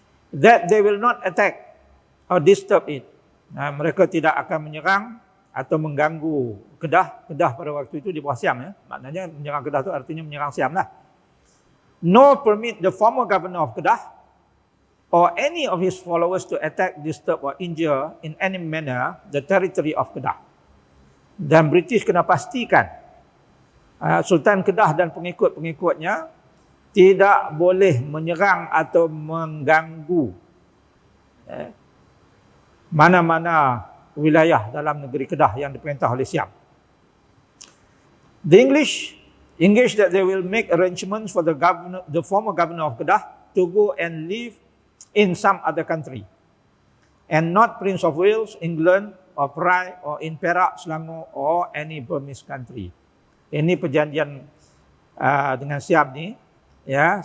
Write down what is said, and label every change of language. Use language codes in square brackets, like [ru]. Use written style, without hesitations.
[en] That they will not attack or disturb it. [ms] Mereka tidak akan menyerang atau mengganggu Kedah. Kedah pada waktu itu di bawah Siam ya. Maknanya menyerang Kedah tu artinya menyerang Siam lah. [en] Nor permit the former governor of Kedah or any of his followers to attack, disturb or injure in any manner the territory of Kedah. [ms] Dan British kena pastikan Sultan Kedah dan pengikut-pengikutnya tidak boleh menyerang atau mengganggu mana-mana wilayah dalam negeri Kedah yang diperintah oleh Siam. [en] The English engaged that they will make arrangements for the former governor of Kedah to go and live in some other country, and not Prince of Wales, England, or Perai, or in Perak, Selangor, or any Burmese country. [ms] Ini perjanjian dengan Siam ni, ya.